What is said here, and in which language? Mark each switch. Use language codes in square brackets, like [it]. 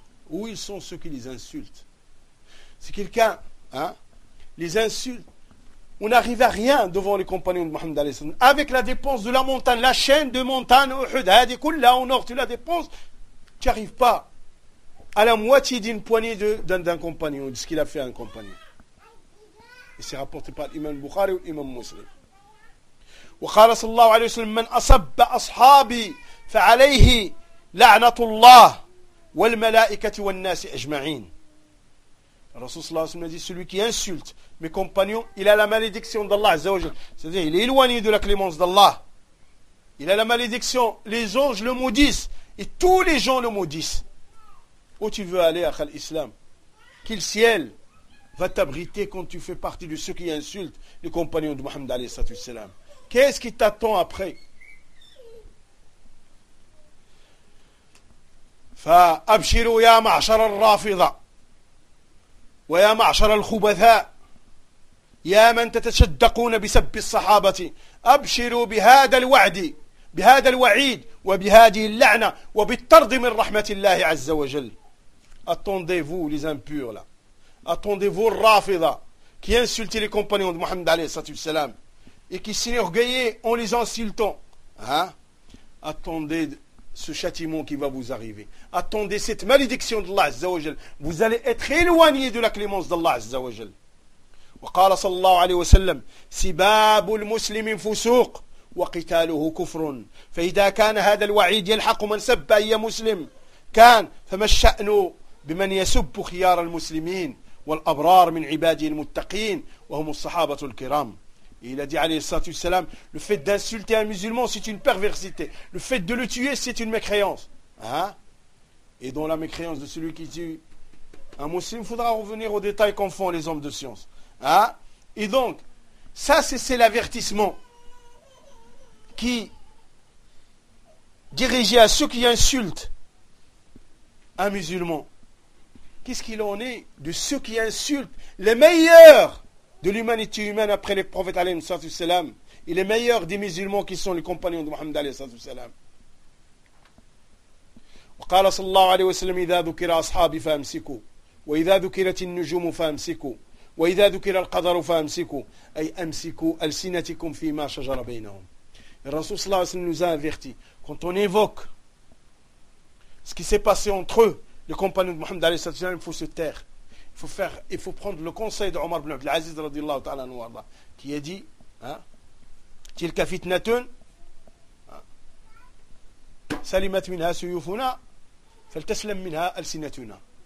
[fr] Où ils sont ceux qui les insultent? Si quelqu'un, hein, les insulte, on n'arrive à rien devant les compagnons de Mohammed alayhi salam. Avec la dépense de la montagne, la chaîne de montagne, Uhud, là en or, tu la dépenses, tu n'arrives pas à la moitié d'une poignée d'un compagnon, de ce qu'il a fait à un compagnon. Et c'est rapporté par l'imam Bukhari ou l'imam Muslim. [ar] وقال صلى الله عليه وسلم من أصب أصحابي فعليه لعنة الله والملائكة والناس أجمعين. الرسول صلى الله عليه وسلم [fr] dit celui qui insulte mes compagnons il a la malédiction d'Allah عز وجل, c'est-à-dire il est éloigné de la clémence d'Allah, il a la malédiction, les anges le maudissent et tous les gens le maudissent. Où tu veux aller akhal islam? Quel ciel va t'abriter quand tu fais partie de ceux qui insultent les compagnons de Mohammed عليه الصلاة والسلام? Qu'est-ce qui t'attend après? [ar] Fa abshiru ya ma'shar al-rafida wa ya ma'shar al-khubatha يا من تتشدقون بسب الصحابة أبشروا بهذا الوعد بهذا الوعيد وبهذه اللعنة وبالطرد من رحمة الله عز وجل. [fr] Attendez-vous les impurs là. Attendez-vous Rafida qui insultait les compagnons de Mohammed عليه الصلاة والسلام et qui s'enorgueillait en les insultant. Hein? Attendez ce châtiment qui va vous arriver. Attendez cette malédiction d'Allah عز وجل. Vous allez être éloignés de la clémence d'Allah عز وجل. [ar] وقال صلى الله عليه وسلم سباب المسلم فسوق وقتاله كفر فإذا كان هذا الوعيد يلحق من سب أي مسلم كان فما الشأن بمن يسب خيار المسلمين والأبرار من عباده المتقين وهم الصحابة الكرام. [fr] Il a dit عليه الصلاة والسلام le fait d'insulter un musulman c'est une perversité, le fait de le tuer c'est une mécréance, hein? Et dans la mécréance de celui qui tue un muslim, faudra revenir aux détails qu'en font les hommes de science. Hein? Et donc, ça c'est l'avertissement qui dirigeait à ceux qui insultent un musulman. Qu'est-ce qu'il en est de ceux qui insultent les meilleurs de l'humanité humaine après les prophètes alayhi sallallahu alayhi wa sallam et les meilleurs des musulmans qui sont les compagnons de Mohammed alayhi sallallahu alayhi wa sallam. [ar] وقال صلى الله عليه وسلم إذا ذكر أصحابي فأمسكوا وإذا ذكرت النجوم فأمسكوا وإذا ذكر القدر فأمسكوا أي أمسكوا ألسنتكم فيما شجر بينهم. الرسول صلى الله عليه وسلم [fr] nous a averti quand on évoque ce qui s'est passé entre eux les compagnons de Mohammed عليه الصلاة والسلام, il faut se taire, il faut prendre le conseil de Omar ibn Abdel Aziz رضي الله تعالى عنه وارضاه qui a dit [ar] تلك فتنة سلمت منها سيوفنا فلتسلم منها ألسنتنا.